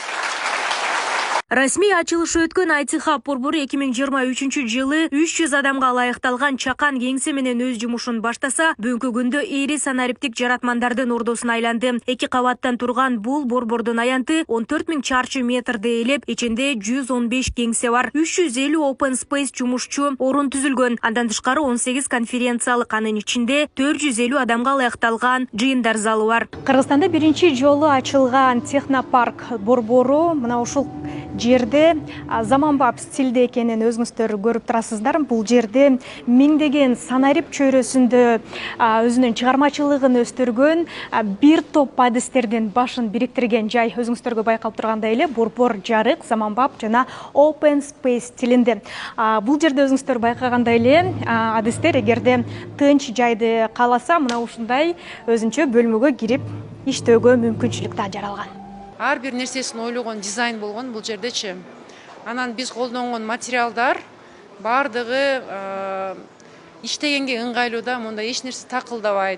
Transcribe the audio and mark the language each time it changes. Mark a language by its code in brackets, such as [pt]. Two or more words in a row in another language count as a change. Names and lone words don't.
[ky] Расмий ачылышы өткөн айтсыха борбору 2023 жылы 300 адамга ылайыкталган чакан кеңсе менен өз жумушун баштаса, бүгүнкү күндө ири санариптик жаратмандардын ордосуна айланды. 2 кабаттан турган бул борбордун аянты 14 000 чарчы метрди ээлеп, ичинде 115 кеңсе бар. 350 [en] open space [ky] жумушчу орун түзүлгөн. Андан тышкары 18 конференциялык, анын ичинде 450 адамга ылайыкталган жыйындар залы бар. Кыргызстанда биринчи жолу ачылган технопарк борбору мына ушул жерде заманбап стилде экенин өзүңүздөр көрүп турасыздар. Бул жерде миңдеген санарип чөйрөсүндө өзүнүн чыгармачылыгын өстүргөн бир топ адистердин башын бириктирген жай. Өзүңүздөргө байкалып тургандай эле борбор жарык, заманбап жана [en] open space [ky] стилинде. Бул жерде өзүңүздөр байкагандай эле адистер эгерде тынч жайды кааласа, мына ушундай өзүнчө бөлмөгө кирип иштөөгө мүмкүнчүлүк да жаралган. Ар бир нерсесин ойлогон дизайн болгон бул жердечи. Анан биз колдонгон материалдар бардыгы иштегенге ыңгайлуу да, мындай эч нерсе такылдабайт.